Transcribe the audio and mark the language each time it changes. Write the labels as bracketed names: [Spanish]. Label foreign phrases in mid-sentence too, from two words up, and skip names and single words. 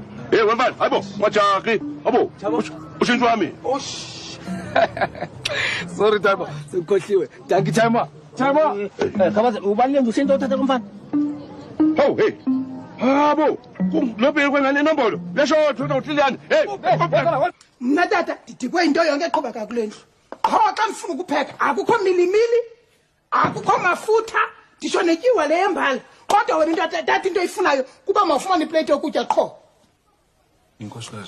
[Zulu] Hey wembani, hayibo, majaki. Abo. Ushintsho wami. [English] Sorry timer. [Zulu] Sikhohliwe. Danki timer. Timer. Khabaza ubalile ngusento uthatha kumfana. Hawu hey. Habo. Lobheke kwengane inombolo. Lesho thona uhliliyani. Hey. [Xhosa] mna tata ndidikwe into yonke eqhubeka kule ndlu qho xa ndifuna ukupheka akukho milimili akukho mafutha ndisho netyiwa le yembala kodwa wena into tata into ifunayo kuba mawufumane iplate yokutya qho Inkosikazi.